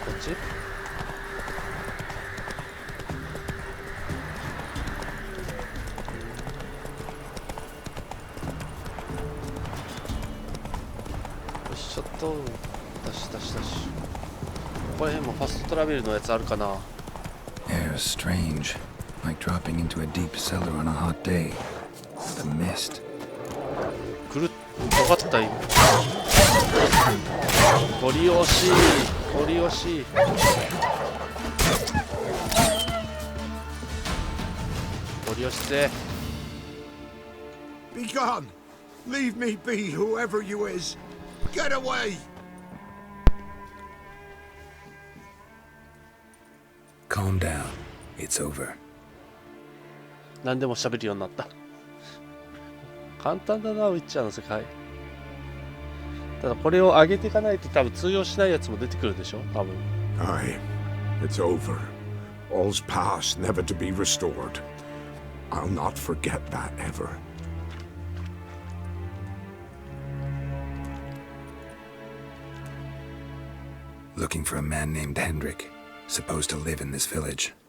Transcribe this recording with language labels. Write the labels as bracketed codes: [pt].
[ja] よし、ちょっとダッシュダッシュダッシュ。ここら辺もファストトラベルのやつあるかな。 [en] Air's strange, like dropping into a deep cellar on a hot day. The mist. [ja] くるっとかった今。ゴリ押しゴリ押し。ゴリ押して。 [en] Be gone! Leave me be, whoever you is! Get away! Calm down. It's over. [ja] 何でも喋るようになった。簡単だな、ウィッチャーの世界。ただこれを上げていかないと多分通用しないやつも出てくるでしょ、多分。 [en] Aye, it's over. All's past, never to be restored. I'll not forget that ever. Looking for a man named Hendrik, supposed to live in this village.